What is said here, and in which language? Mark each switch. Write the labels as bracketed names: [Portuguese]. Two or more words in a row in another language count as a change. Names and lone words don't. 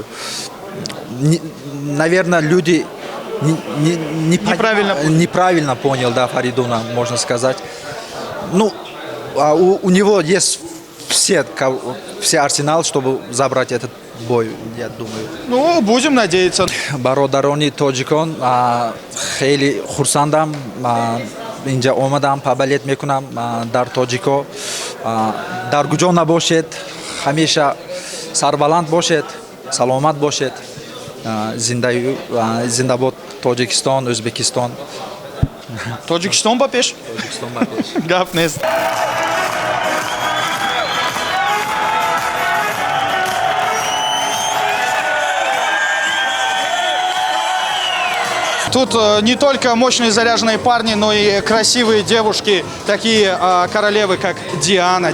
[Russian] Наверное, люди неправильно понял, да, Фаридуна, можно сказать. Ну, у него есть все арсенал, чтобы забрать этот бой, я думаю. Ну, будем надеяться. [Tajik] Бародарони Тоджикон, хейли хурсандам, инжа омадам, поболеть мекунам, дар Тоджико, дар куҷо набошед, ҳамеша сарбаланд бошед, саломат бошед. Зиндабод Тоджикистон, Узбекистон. Тоджикистон бапеш? Тоджикистон бапеш. Гафнес. [Russian] Тут не только мощные заряженные парни, но и красивые девушки, такие королевы, как Диана.